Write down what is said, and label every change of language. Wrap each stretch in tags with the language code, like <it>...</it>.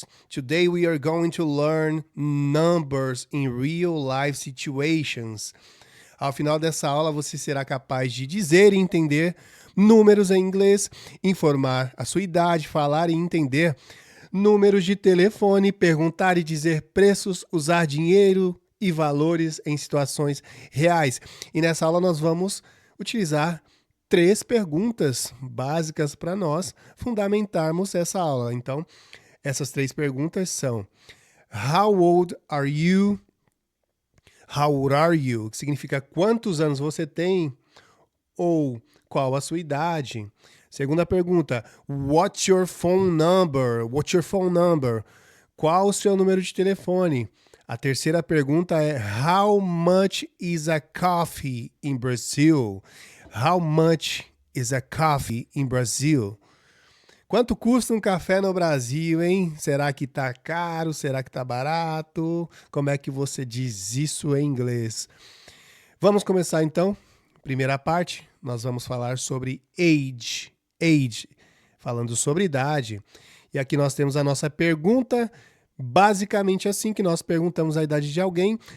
<en>Today we are going to learn numbers in real life situations.</en> <pt>Ao final dessa aula, você será capaz de dizer e entender números em inglês, informar a sua idade, falar e entender números de telefone, perguntar e dizer preços, usar dinheiro e valores em situações reais. E nessa aula nós vamos utilizar 3 perguntas básicas para nós fundamentarmos essa aula. Então, essas 3 perguntas são:</pt> <en>How old are you? How old are you?</en> <pt>Que significa quantos anos você tem ou qual a sua idade. Segunda pergunta,</pt> <en>what's your phone number? What's your phone number?</en> <pt>Qual o seu número de telefone? A terceira pergunta é</pt> <en>how much is a coffee in Brazil? How much is a coffee in Brazil?</en> <pt>Quanto custa um café no Brasil, hein? Será que tá caro? Será que tá barato? Como é que você diz isso em inglês? Vamos começar então. Primeira parte, nós vamos falar sobre age. Age, falando sobre idade. E aqui nós temos a nossa pergunta, basicamente assim que nós perguntamos a idade de alguém.</pt>